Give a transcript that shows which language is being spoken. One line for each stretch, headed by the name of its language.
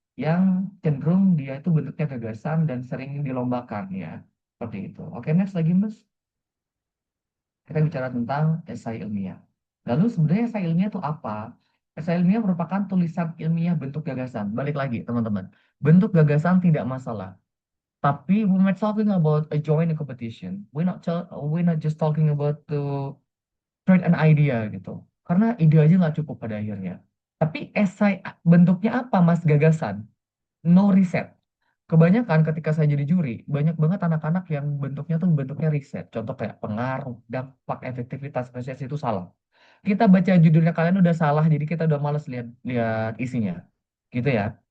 Indonesian: Yang cenderung dia itu bentuknya gagasan dan sering dilombakan ya. Seperti itu. Oke, next lagi Mas. Kita bicara tentang esai ilmiah. Lalu sebenarnya esai ilmiah itu apa? Esai ilmiah merupakan tulisan ilmiah bentuk gagasan. Balik lagi, teman-teman. Bentuk gagasan tidak masalah.
English: Tapi when we're talking about a joint competition, we're not just talking about to create an idea gitu.
Indonesian: Karena ide aja nggak cukup pada akhirnya. Tapi esai bentuknya apa, Mas? Gagasan. No riset. Kebanyakan ketika saya jadi juri, banyak banget anak-anak yang bentuknya tuh bentuknya riset. Contoh kayak pengaruh, dampak, efektivitas, spesies itu salah. Kita baca judulnya kalian udah salah, jadi kita udah males lihat lihat isinya. Gitu ya.